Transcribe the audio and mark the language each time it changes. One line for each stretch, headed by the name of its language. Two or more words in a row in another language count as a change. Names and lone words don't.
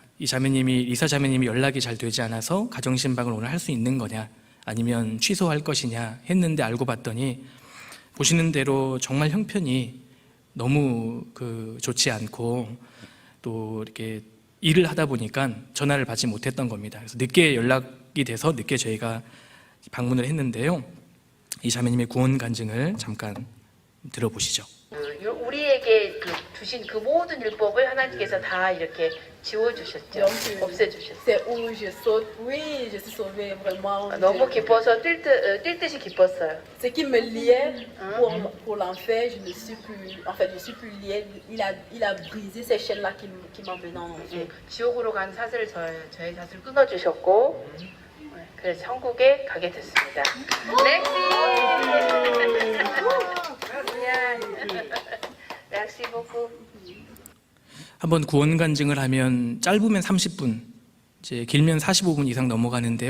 Korean: 이 자매님이 리사 자매님이 연락이 잘 되지 않아서 가정 신방을 오늘 할 수 있는 거냐 아니면 취소할 것이냐 했는데 알고 봤더니 보시는 대로 정말 형편이 너무 좋지 않고 또 이렇게 일을 하다 보니까 전화를 받지 못했던 겁니다. 그래서 늦게 연락이 돼서 늦게 저희가 방문을 했는데요. 이 자매님의 구원 간증을 잠깐 들어보시죠. 우리에게 주신 그 모든 율법을 하나님께서 다 이렇게 지워주셨죠. 없애주셨어요.
French: C'est où je saute. Oui, je suis sauvée vraiment.
Korean: 너무 기뻐서 뛸 듯이 기뻤어요.
French: Ce qui me liait pour l'enfer, je ne suis plus. En fait, je suis plus liée. Il a brisé ces chaînes-là qui m'emmenaient en enfer.
Korean: 지옥으로 간 사슬을 저의 사슬을 끊어주셨고, 그래서 천국에 가게 됐습니다. 렉시 beaucoup. 한번 구원 간증을 하면 짧으면 30분, 이제 길면 45분 이상 넘어가는데요.